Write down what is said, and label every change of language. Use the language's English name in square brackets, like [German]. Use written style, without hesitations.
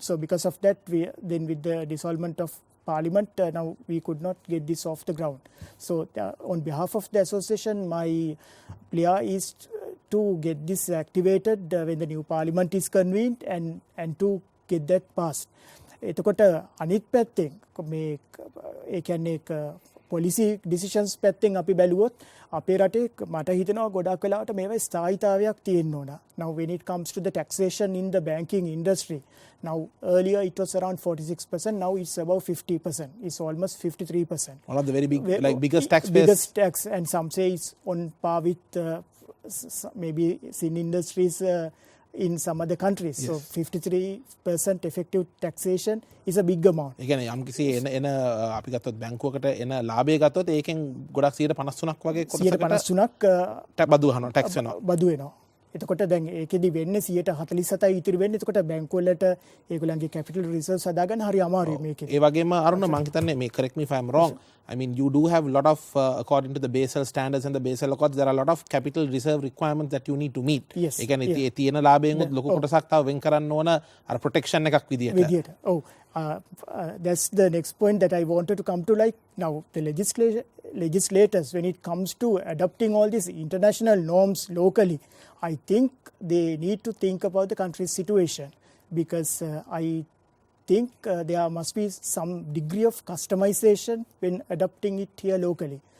[English] So because of that, then with the dissolvement of parliament, now we could not get this off the ground. So on behalf of the association, my plea is to get this activated when the new parliament is convened and to get that passed. [Sinhala] එතකොට අනිත් පැත්තෙන් මේ ඒ කියන්නේ [English] policy decisions [Sinhala] පැත්තෙන් අපි බැලුවොත් අපේ රටේ මට හිතෙනවා ගොඩක් වෙලාවට මේවා ස්ථායීතාවයක් තියෙන්න ඕන. [English] Now when it comes to the taxation in the banking industry, now earlier it was around 46%, now it's above 50%. It's almost 53%. One of the very big, like biggest taxpayers. Biggest tax, and some say it's on par with maybe sin industries in some other countries. Yes. So 53% effective taxation is a big amount. [Sinhala] ඒ කියන්නේ යම් කිසි එන අපි ගත්තොත් බැංකුවකට එන ලාභය ගත්තොත් ඒකෙන් ගොඩක් 153ක් වගේ කොටසකට 153ක් බදු අහනවා ටැක්ස් වෙනවා. බදු වෙනවා. එතකොට දැන් ඒකෙදි වෙන්නේ 147යි ඉතිරි වෙන්නේ. එතකොට බැංකු වලට ඒගොල්ලන්ගේ capital reserves හදාගන්න හරි අමාරුයි මේකෙදි. ඒ වගේම අරුණ මම හිතන්නේ මේ [English] correct me if I am wrong. I mean you do have a lot of according to the Basel standards and the Basel Accords there are a lot of capital reserve requirements that you need to meet. Yes. [Sinhala] ඒ කියන්නේ ඒ තියෙන ලාභයෙන් උත් ලොකු කොටසක් තව වෙන් කරන්න ඕන අර protection එකක් විදියට. [English] Oh, that's the next point that I wanted to come to. Like now the legislators, when it comes to adopting all these international norms locally, I think they need to think about the country's situation, because I think there must be some degree of customization when adopting it here locally.